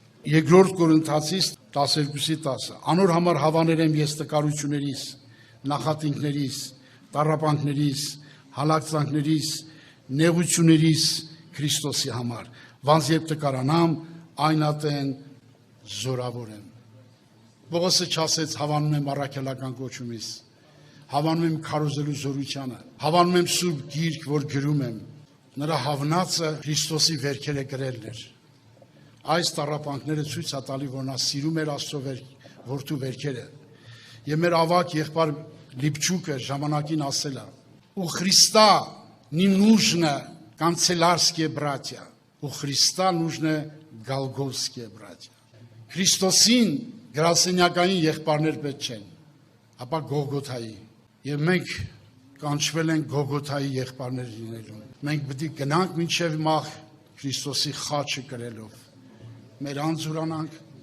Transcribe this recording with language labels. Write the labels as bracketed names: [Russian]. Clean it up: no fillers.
[Armenian] Երկրորդ Կորինթացիս 12:10 Անոր համար հավաներ եմ ես տկարություններիս, նախատինքներիս, տառապանքներիս, հալածանքներիս, նեղություններիս Քրիստոսի համար, ոնց երբ տկարանամ, այն ատեն զորավոր եմ։ Պողոսը չասեց հավանում եմ առաքելական կոչումից, հավանում եմ քարոզելու զորությանը, հավանում եմ սուրբ գիրք, որ գրում եմ։ Նրա հավնածը Քրիստոսի վերքերը գրելն էր։ Այս տառապանքները ցույց է տալի, որ նա սիրում էր Աստծո որդու վերքերը։ Եվ մեր ավակ եղբայր Լիպչուկը ժամանակին ասել է. [Russian] «У Христа не нужно канцелярские братья, у Христа нужны Голгофские братья». [Armenian] Քրիստոսին գրասենյակային եղբայրներ պետք չեն, ապա Գողգոթայի։ Եվ մենք կանչվել ենք Գողգոթայի եղբայրներ լինելու։ Մենք պետք է գնանք մինչև մահ Քրիստոսի խաչը կրելով։ Մեր անձուրանանք